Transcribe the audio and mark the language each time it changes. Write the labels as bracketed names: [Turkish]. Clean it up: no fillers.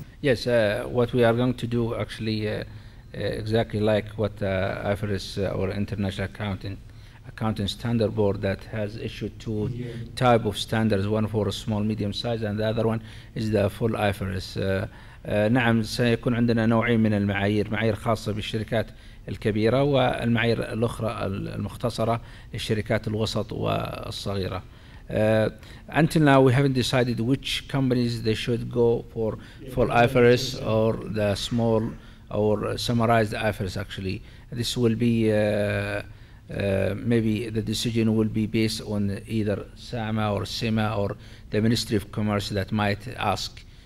[English] Yes, what we are going to do actually exactly like what IFRS or International Accounting Standard Board that has issued two type of standards, one for a small medium size and the other one is the full IFRS. [Arabic] نعم سيكون عندنا نوعين من المعايير، معايير خاصة بالشركات الكبيرة والمعايير الأخرى المختصرة للشركات الوسط والصغيرة. [English] Until now we haven't decided which companies they should go for full IFRS or the small or summarized IFRS actually. This will be maybe the decision will be based on either SAMA or SEMA or the Ministry of Commerce that might ask.